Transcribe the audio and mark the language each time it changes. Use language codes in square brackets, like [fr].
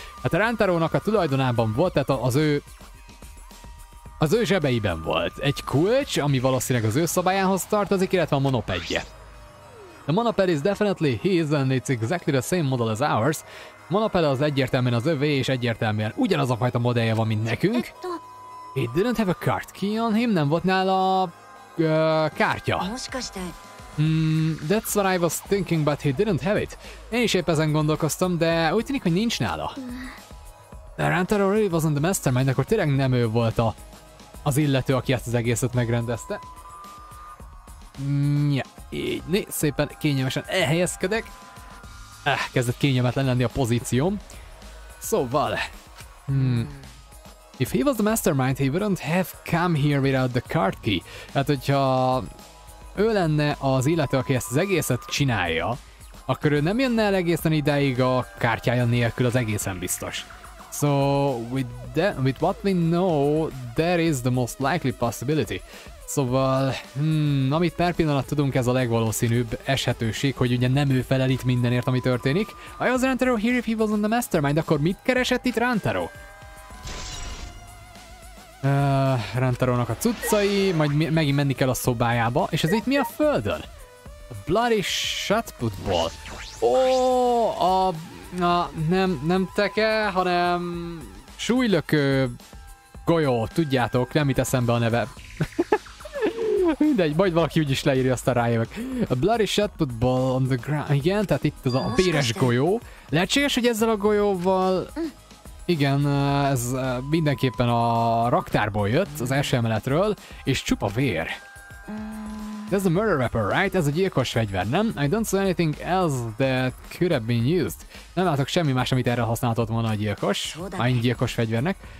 [hu] Hát a Rantarónak a tulajdonában volt, tehát az ő zsebeiben volt egy kulcs, ami valószínűleg az ő szabályához tartozik, illetve a monopedje. [en] The monoped is definitely his and it's exactly the same model as ours. [hu] A monoped az egyértelműen az övé, és egyértelműen ugyanaz a fajta modellje van, mint nekünk. [en] He didn't have a card key on him, [hu] nem volt nála kártya. [en] That's what I was thinking, but he didn't have it. [hu] Én is épp ezen gondolkoztam, de úgy tűnik, hogy nincs nála. [en] Rantaro really wasn't the mastermind, [hu] akkor tényleg nem ő volt az illető, aki ezt az egészet megrendezte. Így szépen kényelmesen elhelyezkedek. Kezdett kényelmetlen lenni a pozícióm. [en] Szóval... If he was the mastermind, he wouldn't have come here without the card key. [hu] Hát, hogyha ő lenne az illető, aki ezt az egészet csinálja, akkor ő nem jönne el egészen idáig a kártyája nélkül, az egészen biztos. [en] So, with what we know, there is the most likely possibility. [hu] Szóval, amit per pillanat tudunk, ez a legvalószínűbb eshetőség, hogy ugye nem ő felel itt mindenért, ami történik. [en] I was Rantaro here if he wasn't the mastermind, [hu] akkor mit keresett itt Rantaro? Rantarónak a cuccai, majd megint menni kell a szobájába, és ez itt mi a földön? [en] A bloody shotput ball. [hu] Ó, nem teke, hanem súlylökő golyó, tudjátok, nem itt eszembe a neve. Mindegy, majd valaki úgyis leírja, aztán rájövök. [en] A bloody shotput ball on the ground. [hu] Igen, tehát itt az a véres golyó. Lehetséges, hogy ezzel a golyóval... Igen, ez mindenképpen a raktárból jött, az első emeletről, és csupa vér. [en] That's a murder weapon, right? [hu] Ez a gyilkos fegyver, nem? [en] I don't see anything else that could have been used. [hu] Nem látok semmi más, amit erre használhatott volna a gyilkos. Egy gyilkos fegyvernek.